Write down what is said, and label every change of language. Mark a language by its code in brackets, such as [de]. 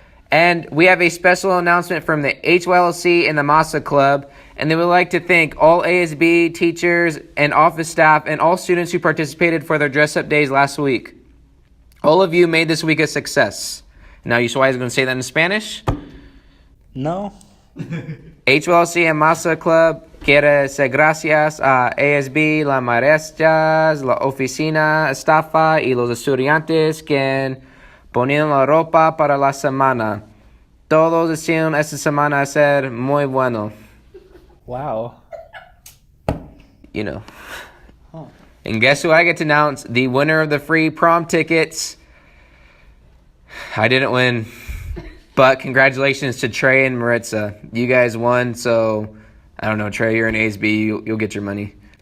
[en] And we have a special announcement from the HYLC and the Masa Club, and they would like to thank all ASB teachers and office staff and all students who participated for their dress-up days last week. All of you made this week a success. Now, Ushuaia is going to say that in Spanish. No. [es] HYLC and Masa Club quiere ser gracias a ASB, las maestras, la oficina, estafa y los estudiantes que ponían la ropa para la semana. Todos hicieron esta semana ser muy bueno. [en] Wow. You know. And guess who I get to announce? The winner of the free prom tickets. I didn't win. But congratulations to Trey and Maritza. You guys won, so I don't know, Trey, you're an ASB. You'll get your money.